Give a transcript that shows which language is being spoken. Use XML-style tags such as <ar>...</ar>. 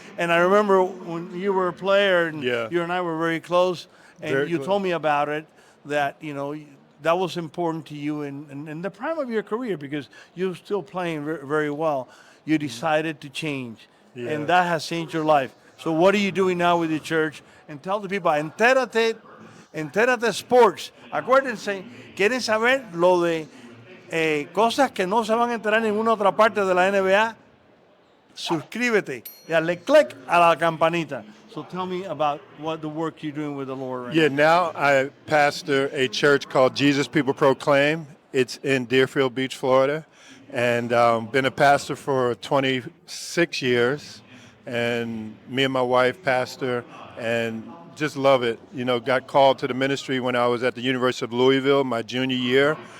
<en>And I remember when you were a player and you and I were very close, and you told me about it, that that was important to you in the prime of your career because you were still playing very well. You decided to change, and that has changed your life. So what are you doing now with your church? And tell the people, Entérate Sports.</en> <es>Acuérdense, quieren saber lo de cosas que no se van a enterar en ninguna otra parte de la NBA. Suscríbete y dale click a la campanita.</es> <en>So tell me about the work you're doing with the Lord right Now now. I pastor a church called Jesus People Proclaim. It's in Deerfield Beach, Florida. And been a pastor for 26 years. And me and my wife pastor and just love it. Got called to the ministry when I was at the University of Louisville, my junior year.</en>